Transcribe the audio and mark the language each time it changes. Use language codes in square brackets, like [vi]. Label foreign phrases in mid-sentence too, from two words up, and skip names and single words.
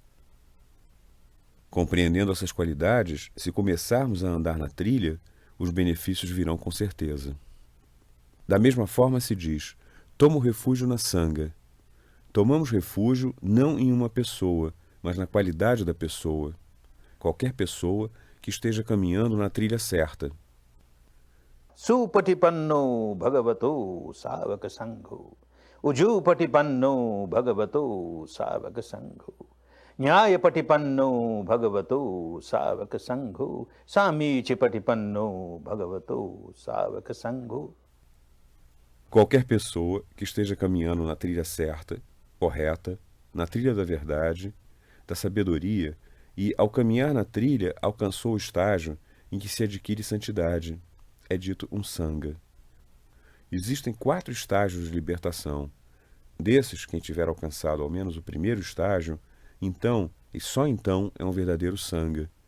[pt] Compreendendo essas qualidades, se começarmos a andar na trilha, os benefícios virão com certeza. Da mesma forma se diz, tomo refúgio na Sangha. Tomamos refúgio não em uma pessoa, mas na qualidade da pessoa. Qualquer pessoa que esteja caminhando na trilha certa. [pi] Supatipanno Bhagavato Savaka Sangho. Ujupatipanno Bhagavato Savaka Sangho. Nyayapatipanno Bhagavato Savaka Sangho. Samichipatipanno Bhagavato Savaka Sangho. [pt] Qualquer pessoa que esteja caminhando na trilha certa, correta, na trilha da verdade, da sabedoria, e, ao caminhar na trilha, alcançou o estágio em que se adquire santidade, é dito um sangha. Existem 4 estágios de libertação. Desses, quem tiver alcançado ao menos o primeiro estágio, então, e só então, é um verdadeiro sangha.